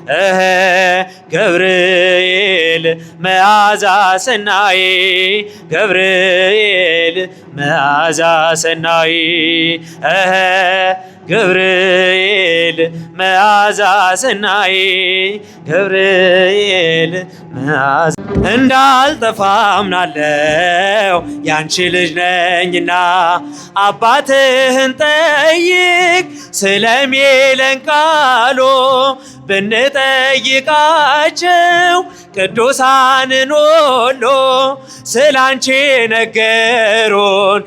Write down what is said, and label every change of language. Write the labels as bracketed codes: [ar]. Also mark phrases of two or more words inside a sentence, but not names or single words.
[gez] ገብርኤል መዓዛ ሰናይ ገብርኤል መዓዛ ሰናይ ገብርኤል መዓዛ ሰናይ ገብርኤል መዓዛ [am] እንዳልጠፋ አምናለው ያንቺ ልጅ ነኝና አባትህን ጠይቅ ስለሚለን ቃሉ ብንጠይቃቸው ቅዱሳንን ሁሉ ስላንቺ ነገሩን